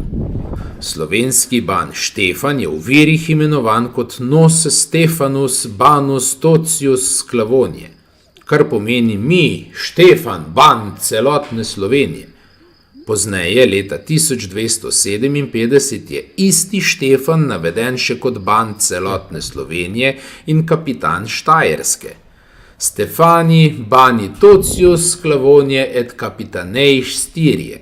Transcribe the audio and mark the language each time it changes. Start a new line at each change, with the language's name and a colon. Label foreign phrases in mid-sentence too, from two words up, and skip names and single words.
Slovenian: Slovenski ban Štefan je v virih imenovan kot
Latin: Nos Stefanus Banus Totius Sclavoniae,
Slovenian: kar pomeni mi, Štefan, ban celotne Slovenije. Pozneje, leta 1257, je isti Štefan naveden še kot ban celotne Slovenije in kapitan Štajerske.
Latin: Stefani bani Totius Sclavoniae et capitaneiš Styriae.